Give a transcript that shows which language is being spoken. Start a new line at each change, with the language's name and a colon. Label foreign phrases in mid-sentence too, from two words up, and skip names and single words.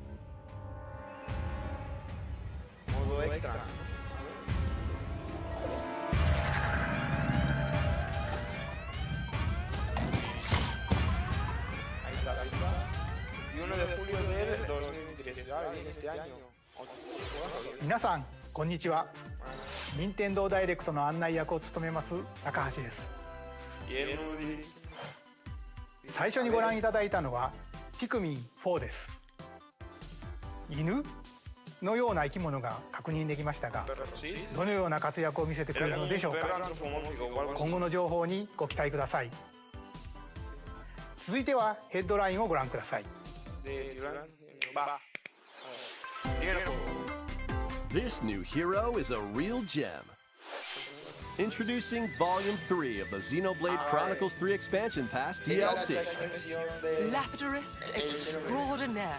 Spanish: Modo extra, ¿no? Ahí está, ahí está. 21 de julio del 2023. Bien, este año.
Japanese: 皆さんこんにちは。任天堂ダイレクトの案内役を務めます高橋です。最初にご覧いただいたのはピクミン4です。犬のような生き物が確認できましたが、どのような活躍を見せてくれるのでしょうか。今後の情報にご期待ください。続いてはヘッドラインをご覧ください。
English: This new hero is a real gem. Introducing Volume 3 of the Xenoblade Chronicles 3 Expansion Pass DLC. Lapidarist extraordinaire.